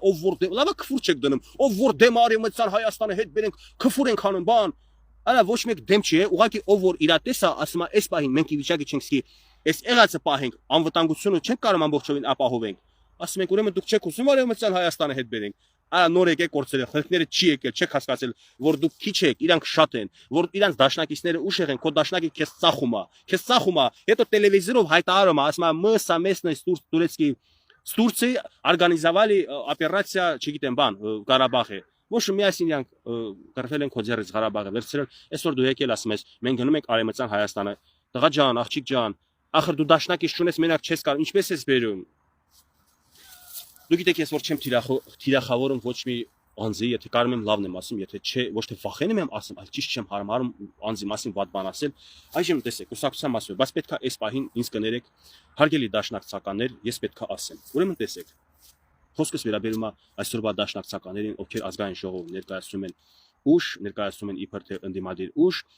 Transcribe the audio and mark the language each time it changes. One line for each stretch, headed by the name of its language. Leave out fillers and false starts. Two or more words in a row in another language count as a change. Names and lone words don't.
Armenian: ով որ լավա քֆուր չեք դնում, ով որ դեմ արևմտյան Հայաստանը հետ բերենք, քֆուր ենք անում բան։ Արա ոչ մեկ դեմ չի, ուղղակի ով որ իրա տեսա, ասում է, այս պահին մենք ի վիճակի չենք սկի, այս եղածը պահենք, անվտանգությունը չենք կարող ամբողջովին ապահովենք։ Ասում ենք, ուրեմն դուք չեք ուզում արևմտյան Հայաստանը հետ բերենք։ Արա նոր եկեք կորցրել, խնդիրները չի եկել, չեք հասկացել, որ դուք քիչ եք, իրանք շատ են, որ իրանք դաշնակիցները ուշեղ են, քո դաշնակի քեզ ծախում է, հետո տելևիզորով հայտարարում է, ասում է,
Russian: мы совместно с Турцией организовали операция,
Armenian: չգիտեմ բան, Ղարաբաղը։ Ոչ միասին իրանք գրվել են քո ձեռից Ղարաբաղը վերցրել, այսօր դու եկել ասում ես, մենք գնում ենք արևմտյան Հայաստանը։ Տղա ջան, աղջիկ ջան, ախր դու դաշնակից չունես, մենակ չես կարող, ինչպես ես բերում։ Դու գիտեք ես որ չեմ թիրախավորում ոչ մի անձի, եթե կարում եմ լավն եմ ասում, եթե չէ, ոչ թե վախենում եմ ասում, այլ ճիշտ չեմ հարմարում անձի մասին վատ բան ասել։ Այժմ տեսեք, կուսակցության մասին, բայց պետքա այս պահին ինձ կներեք, հարգելի դաշնակցականներ, ես պետքա ասեմ։ Ուրեմն տեսեք, խոսքս վերաբերում է այսօրվա դաշնակցականներին, ովքեր ազգային ժողով ներկայացնում են ուժ, ներկայացնում են իբր թե ընդդիմադիր ուժ,